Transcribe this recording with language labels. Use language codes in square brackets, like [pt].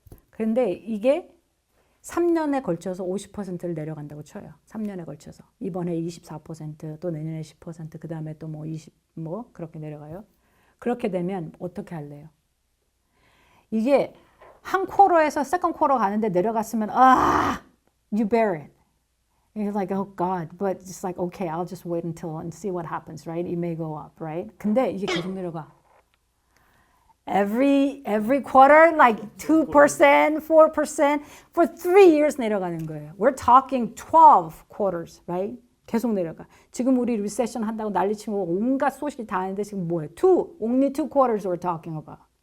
[ko] 그런데 이게 3년에 걸쳐서 50%를 내려간다고 쳐요. 3년에 걸쳐서. 이번에 24%, 또 내년에 10%, 그 다음에 또 뭐 20, 뭐 그렇게 내려가요. 그렇게 되면 어떻게 할래요? 이게 한 쿼터에서 세컨 쿼터 가는데 내려갔으면 [en] you bear it. You're like, oh God, but it's like, okay, I'll just wait until and see what happens, right? It may go up, right? [ko] 근데 이게 계속 내려가. [en] Every quarter, like 2%, 4%, for 3 years [ko] 내려가는 거예요. [en] We're talking 12 quarters, right? [ko] 계속 내려가. 지금 우리 리세션 한다고 난리치고 온갖 소식이 다 하는데 지금 뭐예요? [en] Only 2 quarters we're talking about.